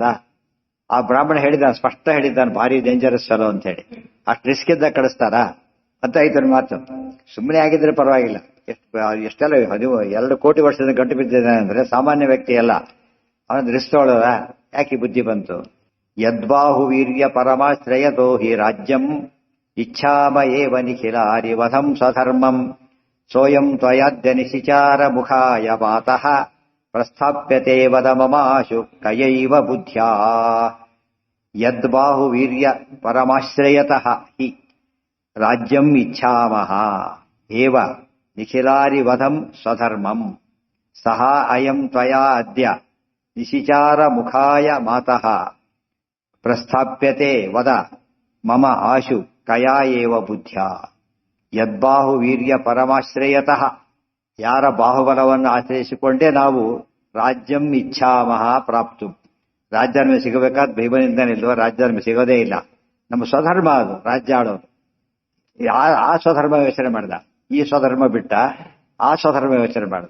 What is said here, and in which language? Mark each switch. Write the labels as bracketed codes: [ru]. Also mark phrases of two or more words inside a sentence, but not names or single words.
[kn] ಆ ಬ್ರಾಹ್ಮಣ ಹೇಳಿದ, ಸ್ಪಷ್ಟ ಹೇಳಿದ್ದಾನೆ, ಭಾರಿ [en] dangerous fellow [kn] ಅಂತ ಹೇಳಿ. ಅಷ್ಟು ರಿಸ್ಕ್ ಇದ್ದಾಗ ಕಳಿಸ್ತಾರಾ ಅಂತ ಐತನ ಮಾತು. ಸುಮ್ಮನೆ ಆಗಿದ್ರೆ ಪರವಾಗಿಲ್ಲ. ಎಷ್ಟೆಲ್ಲ 2 ಕೋಟಿ ವರ್ಷದ ಗಂಟು ಬಿದ್ದಿದ್ದಾನೆ ಅಂದ್ರೆ ಸಾಮಾನ್ಯ ವ್ಯಕ್ತಿ ಅಲ್ಲ. ಅವನ ರಿಸ್ಕ್ ತೊಗೊಳ್ಳೋದ? ಯಾಕೆ ಬುದ್ಧಿ ಬಂತು? [sa] ಯದ್ಬಾಹು ವೀರ್ಯ ಪರಮಾಶ್ರಯತೋ ಹಿ ರಾಜ್ಯಂ ಇಚ್ಛಾಮ ಏವ ನಿಖಿಲಾರಿ ವಧಂ ಸ್ವಧರ್ಮಂ ಸೋಯಂ ತ್ವಯಾದ್ಯ ನಿಶಿಚಾರ ಮುಖಾಯ ಮಾತಃ ಪ್ರಸ್ಥಾಪ್ಯತೆ ವದ ಮಮಾಶು ಕಯೈವ ಬುದ್ಧ್ಯಾ. ಯದ್ಬಾಹು ವೀರ್ಯ ಪರಮಾಶ್ರಯತಃ ಹಿ ರಾಜ್ಯಂ ಇಚ್ಛಾಮಃ ಏವ ನಿಖಿಲಾರಿ ವಧಂ ಸ್ವಧರ್ಮಂ ಸಹ ಅಯಂ ತ್ವಯಾ ಅದ್ಯ ನಿಶಿಚಾರ ಮುಖಾಯ ಮಾತಃ ಪ್ರಸ್ಥಾಪ್ಯತೆ ವದ ಮಮ ಆಶು ಕಯಾ ಏವ ಬುದ್ಧ್ಯಾ. ಯದ್ಬಾಹು ವೀರ್ಯ ಪರಮಾಶ್ರಯತಃ, [kn] ಯಾರ ಬಾಹುಬಲವನ್ನು ಆಶ್ರಯಿಸಿಕೊಂಡೇ ನಾವು [sa] ರಾಜ್ಯಂ ಇಚ್ಛಾಮಹ ಪ್ರಾಪ್ತು, [kn] ರಾಜ್ಯ ನಮಗೆ ಸಿಗಬೇಕಾದ ಭೀಮನಿಂದ ನಿಲ್ಲುವ ರಾಜ್ಯ ನಮಗೆ ಸಿಗೋದೇ ಇಲ್ಲ. ನಮ್ಮ ಸ್ವಧರ್ಮ ಅದು ರಾಜ್ಯ ಆಡೋದು. ಆ ಸ್ವಧರ್ಮ ಯೋಚನೆ ಮಾಡ್ದ, ಈ ಸ್ವಧರ್ಮ ಬಿಟ್ಟ ಆ ಸ್ವಧರ್ಮ ಯೋಚನೆ ಮಾಡ್ದ.